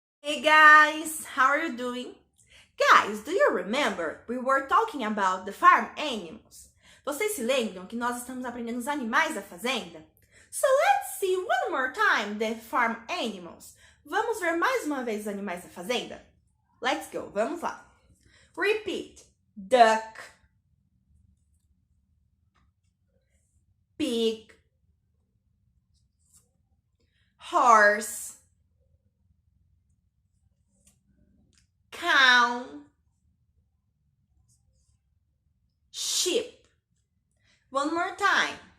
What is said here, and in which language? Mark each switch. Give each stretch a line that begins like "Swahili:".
English: Hey guys, how are you doing? Guys, do you remember we were talking about the farm animals?
Portuguese: Vocês se lembram que nós estamos aprendendo os animais da fazenda?
English: So let's see one more time the farm animals.
Portuguese: Vamos ver mais uma vez os animais da fazenda?
English: Let's go,
Portuguese: vamos lá.
English: Repeat. Duck, pig, horse, cow, sheep. One more time.